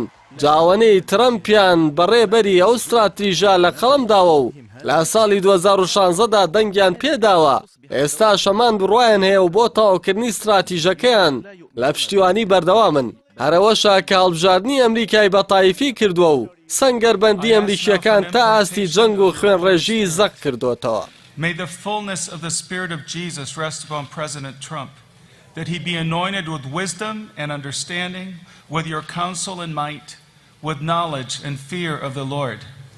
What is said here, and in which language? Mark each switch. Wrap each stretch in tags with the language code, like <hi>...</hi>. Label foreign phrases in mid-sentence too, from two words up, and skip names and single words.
<ckb>جاوانەی ترامپیان بەڕێبەری ئەو ستراتیژە لە قەڵەمداوە و لە ساڵی 2016دا دەنگیان پێداوە. ئێستا شەمان بڕوایان هەیە و بۆ تەواوکردنی ستراتیژەکەیان لە پشتیوانی بەردەوامن. هەرەوەشە کە هەڵبژاردننی ئەمریکای بە تایفی کردووە و سەنگەربەندی ئەمریکیەکان تا ئاستی جەنگ و خوێنڕێژی زەق کردوتەوە.</ckb> <en>May the fullness of the Spirit of Jesus rest upon President Trump, that he be anointed with wisdom and understanding, with your counsel and might, with knowledge and fear of the Lord.</en>